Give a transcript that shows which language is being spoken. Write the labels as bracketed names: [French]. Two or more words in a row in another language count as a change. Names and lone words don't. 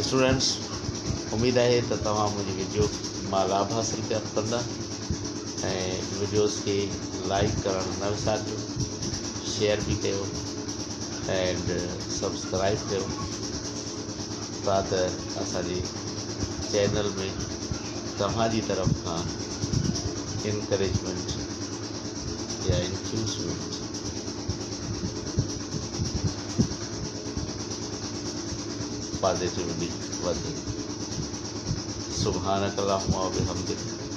[Sindhi] स्टूडेंट्स, उमेदु आहे त तव्हां मुंहिंजी वीडियो मां लाभ हासिलु कंदा ऐं वीडियोज़ खे लाइक करणु न विसारिजो, शेयर बि कयो [English] and subscribe [Sindhi] कयो त असांजे चैनल में तव्हांजी तरफ़ खां इनकरेजमेंट या [English] infusement positively [Sindhi] वधे। [Arabic] سبحانك اللهم وبحمدك